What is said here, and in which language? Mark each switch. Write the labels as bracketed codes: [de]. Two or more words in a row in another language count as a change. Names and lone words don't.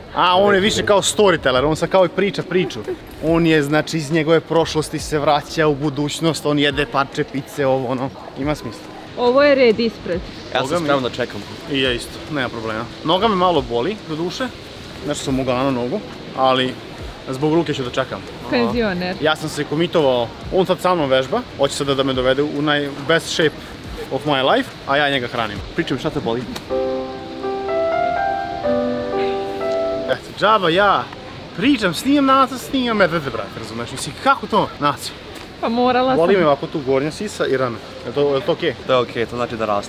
[sr] A, on je više kao storyteller, on sad kao i priča priču. On je, znači, iz njegove prošlosti se vraća u budućnost, on jede parče pice, ovo, ono, ima smisla. Ovo je red ispred. Ja sam spreman da čekam. I ja isto, nema problema. Noga me malo boli, do duše, nešto sam mogao na nogu, ali zbog Luke ću da čekam. Penzioner. Ja sam se komitovao, on sad sa mnom vežba, hoće sada da me dovede u [en] best shape of my life, [sr] a ja njega hranim. Pričam šta te boli? Eto, džaba ja pričam, snimam nacrt, snimam medvede, brate, razumeš? Mislim, kako to nacrt? Pa morala sam. Boli me ovako tu gornja sisa i rame. Je to okej? To je okej, to znači da raste.